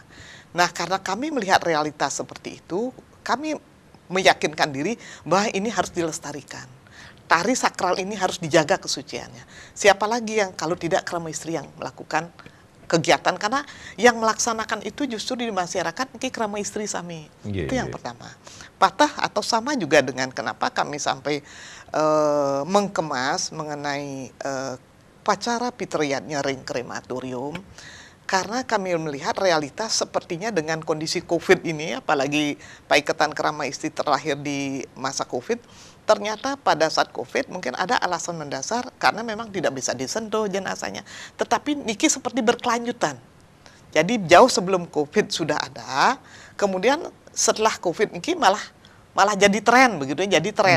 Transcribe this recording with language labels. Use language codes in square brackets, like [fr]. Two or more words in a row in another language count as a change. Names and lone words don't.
[id] Nah, karena kami melihat realitas seperti itu, kami meyakinkan diri bahwa ini harus dilestarikan. Tari sakral ini harus dijaga kesuciannya. Siapa lagi yang kalau tidak krama istri yang melakukan kegiatan, karena yang melaksanakan itu justru di masyarakat ini krama istri sami. Itu yang pertama. Patah atau sama juga dengan kenapa kami sampai mengkemas mengenai upacara pitriyatnya ring krematorium, karena kami melihat realitas sepertinya dengan kondisi COVID ini, apalagi Paiketan Krama Istri terlahir di masa COVID, ternyata pada saat COVID mungkin ada alasan mendasar karena memang tidak bisa disentuh jenazahnya. Tetapi niki seperti berkelanjutan. Jadi jauh sebelum COVID sudah ada, kemudian setelah COVID niki malah jadi tren begitu ya, jadi tren.